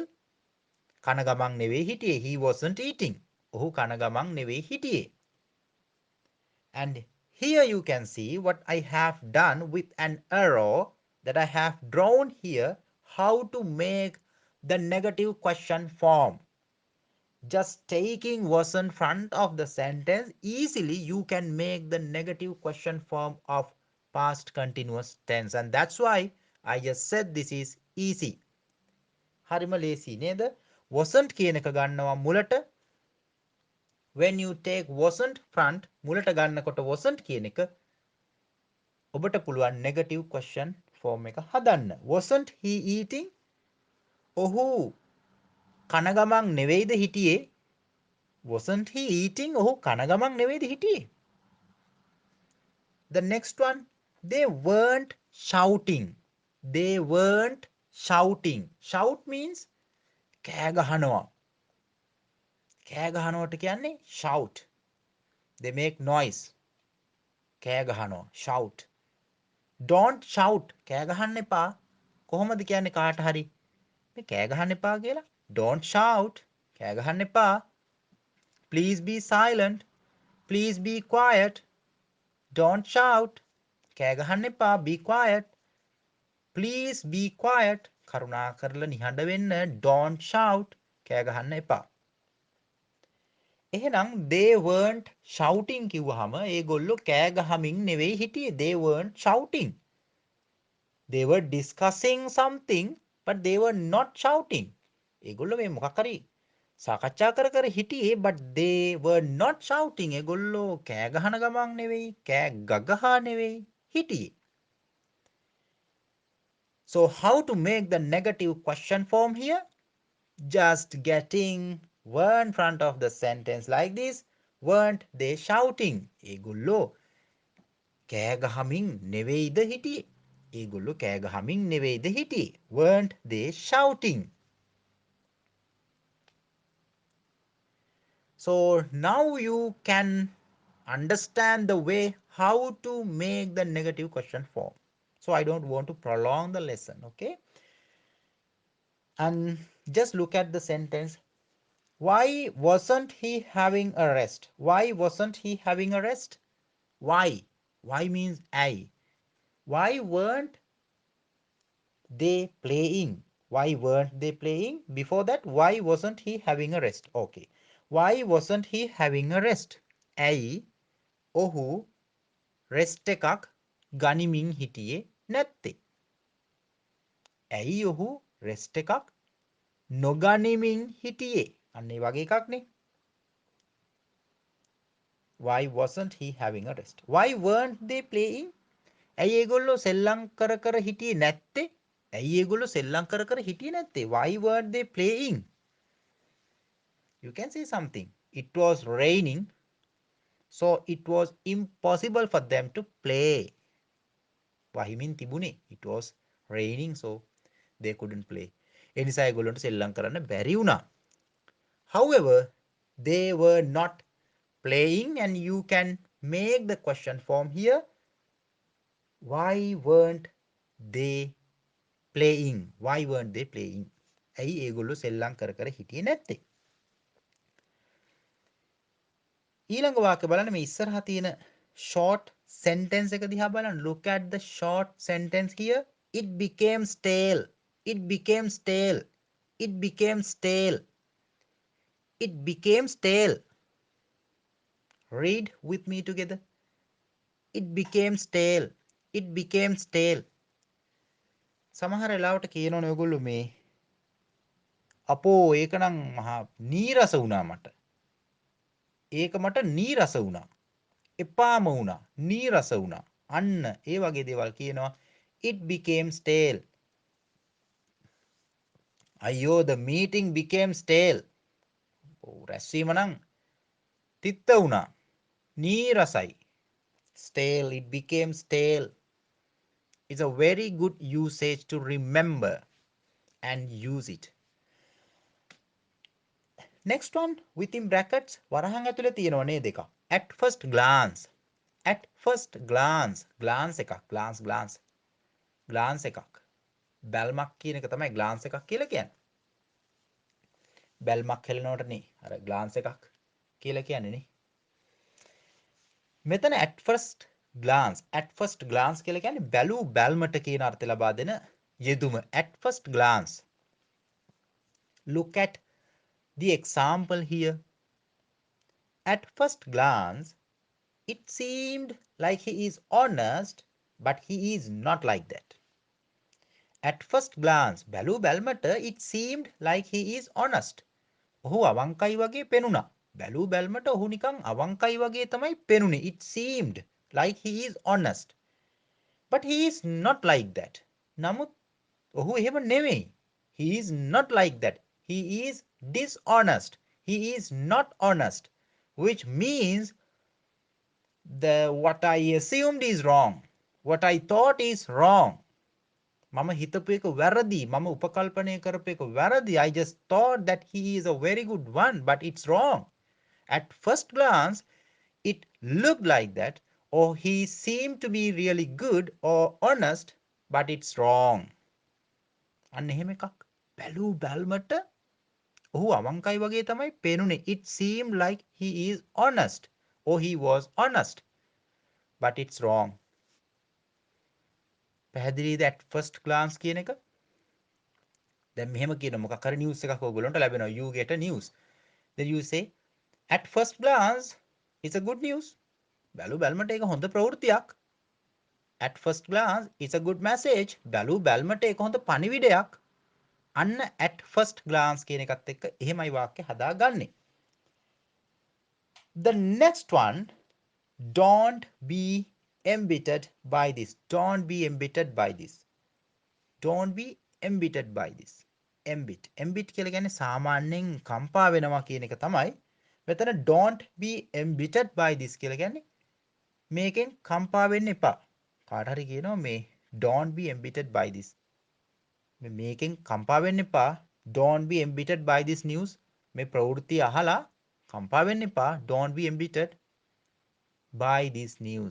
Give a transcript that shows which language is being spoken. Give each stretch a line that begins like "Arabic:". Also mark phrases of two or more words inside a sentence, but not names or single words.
Sinhala: කන ගමන් නෙවෙයි හිටියේ.
English: He wasn't eating.
Sinhala: ඔහු කන ගමන් නෙවෙයි හිටියේ.
English: And here you can see what I have done with an arrow that I have drawn here, how to make the negative question form. Just taking was in front of the sentence, easily you can make the negative question form of past continuous tense. And that's why I just said this is easy.
Sinhala: හරිම ලේසි නේද? wasn't කියන එක ගන්නවා මුලට.
English: When you take wasn't front,
Sinhala: මුලට ගන්නකොට wasn't කියන එක ඔබට පුළුවන්
English: negative question form
Sinhala: එක හදන්න.
English: Wasn't he eating?
Sinhala: ඔහු කන ගමන් නෙවෙයිද හිටියේ?
English: Wasn't he eating?
Sinhala: ඔහු කන ගමන් නෙවෙයිද හිටියේ?
English: The next one, they weren't shouting. They weren't shouting. Shout means
Sinhala: කෑ ගහනවා. කෑ ගහනවට කියන්නේ shout.
English: They make noise.
Sinhala: කෑ ගහනවා.
English: Shout. Don't shout.
Sinhala: කෑ ගහන්න එපා. කොහොමද කියන්නේ කාට හරි? මේ කෑ ගහන්න එපා කියලා?
English: Don't shout.
Sinhala: කෑ ගහන්න එපා.
English: Please be silent. Please be quiet. Don't shout.
Sinhala: කෑ ගහන්න එපා.
English: Be quiet. Please be quiet.
Sinhala: කරුණා කරලා නිහඬ වෙන්න.
English: Don't shout.
Sinhala: කෑ ගහන්න එපා. එහෙනම්
English: they weren't shouting
Sinhala: කිව්වහම ඒගොල්ලෝ කෑ ගහමින් නෙවෙයි හිටියේ.
English: They weren't shouting. They were discussing something, but they were not shouting.
Sinhala: ඒගොල්ලෝ මේ මොකක් හරි සාකච්ඡා කර කර හිටියේ,
English: but they were not shouting.
Sinhala: ඒගොල්ලෝ කෑ ගහන ගමන් නෙවෙයි, කෑ ගගහා නෙවෙයි හිටියේ.
English: So how to make the negative question form here? Just getting were in front of the sentence like this. Weren't they shouting?
Sinhala: ඒගොල්ලෝ කෑ ගහමින් නෙවෙයිද හිටියේ? ඒගොල්ලෝ කෑ ගහමින් නෙවෙයිද හිටියේ?
English: Weren't they shouting? So now you can understand the way how to make the negative question form. So I don't want to prolong the lesson, okay? And just look at the sentence. Why wasn't he having a rest? Why wasn't he having a rest? Why? Why means I. Why weren't they playing? Why weren't they playing? Before that, why wasn't he having a rest? Okay. Why wasn't he having a rest?
Sinhala: ඇයි ඔහු rest එකක් ගනිමින් හිටියේ නැත්තේ? ඇයි ඔහු rest එකක් නොගනිමින් හිටියේ? අන්න ඒ වගේ එකක්නේ.
English: Why wasn't he having a rest? Why weren't they playing?
Sinhala: ඇයි ඒගොල්ලෝ සෙල්ලම් කර කර හිටියේ නැත්තේ? ඇයි ඒගොල්ලෝ සෙල්ලම් කර කර හිටියේ නැත්තේ?
English: Why weren't they playing? You can say something. It was raining, so it was impossible for them to play.
Sinhala: වහිමින් තිබුණේ.
English: It was raining, so they couldn't play.
Sinhala: ඒ නිසා ඒගොල්ලන්ට සෙල්ලම් කරන්න බැරි වුණා.
English: However, they were not playing, and you can make the question form here. Why weren't they playing? Why weren't they playing?
Sinhala: ඇයි ඒගොල්ලෝ සෙල්ලම් කර කර හිටියේ නැත්තේ? ඊළඟ වාක්‍ය බලන්න මේ ඉස්සරහා තියෙන
English: short sentence
Sinhala: එක දිහා බලන්න.
English: Look at the short sentence here. It became stale. It became stale. It became stale. It became stale. Read with me together. It became stale. It became stale.
Sinhala: සමහර වෙලාවට කියනවනේ ඔයගොල්ලෝ මේ අපෝ ඒක නම් මහා නීරස වුණා මට. ඒක මට නීරස වුණා. එපාම වුණා. නීරස වුණා. අන්න ඒ වගේ දේවල් කියනවා.
English: It became stale. අයියෝ the meeting became stale.
Sinhala: රැස්වීම නම් තිත්ත වුණා. නීරසයි.
English: Stale. It became stale. It's a very good usage to remember and use it. Next one within brackets
Sinhala: වරහන් ඇතුලේ තියෙනවා නේද එකක්.
English: At first glance. At first glance. glance එකක්.
Sinhala: glance එකක්. බැල්මක් කියන එක තමයි glance එකක් කියලා කියන්නේ. බැල්මක් හෙලනවටනේ අර glance එකක් කියලා කියන්නේ නේ.
English: මෙතන at first glance. at first glance
Sinhala: කියලා කියන්නේ බැලූ බැල්මට කියන අර්ථය ලබා දෙන යෙදුම.
English: at first glance. Look at the example here. At first glance, it seemed like he is honest, but he is not like that. At first glance,
Sinhala: බැලූ බැල්මට
English: it seemed like he is honest.
Sinhala: ඔහු අවංකයි වගේ පෙනුණා. බැලූ බැල්මට ඔහු නිකන් අවංකයි වගේ තමයි පෙනුනේ.
English: It seemed like he is honest. But he is not like that.
Sinhala: නමුත් ඔහු එහෙම නෙමෙයි.
English: He is not like that. He is dishonest. He is not honest. Which means what I assumed is wrong. What I thought is wrong.
Sinhala: මම හිතපු එක වැරදි. මම උපකල්පනය කරපු එක වැරදි.
English: I just thought that he is a very good one, but it's wrong. At first glance, it looked like that, or he seemed to be really good or honest, but it's wrong.
Sinhala: අන්න එහෙම එකක්. බැලූ බැල්මට ඔහු අවංකයි වගේ තමයි පේනුනේ.
English: It seemed like he is honest, or he was honest, but it's wrong.
Sinhala: පැහැදිලිද
English: at first glance
Sinhala: කියන එක? දැන් මෙහෙම කියන මොකක් හරි news එකක් ඔයගොල්ලන්ට ලැබෙනවා.
English: You get a news. Then you say at first glance it's a good news.
Sinhala: බැලු බැල්මට ඒක හොඳ ප්‍රවෘත්තියක්.
English: At first glance it's a good message.
Sinhala: බැලු බැල්මට ඒක හොඳ පණිවිඩයක්. අන්න
English: at first glance
Sinhala: කියන එකත් එක්ක එහෙමයි වාක්‍ය හදාගන්නේ.
English: The next one, don't be embittered by this. Don't be embittered by this. Don't be embittered by this.
Sinhala: Embit කියලා කියන්නේ සාමාන්‍යයෙන් කම්පා වෙනවා කියන එක තමයි. මෙතන
English: don't be embittered by this
Sinhala: කියලා කියන්නේ මේකෙන් කම්පා වෙන්න එපා. කාට හරි කියනවා මේ
English: don't be embittered by this.
Sinhala: මේකෙන් කම්පා වෙන්න එපා.
English: Don't be embittered by this news.
Sinhala: මේ ප්‍රවෘත්ති අහලා කම්පා වෙන්න එපා.
English: Don't be embittered by this news.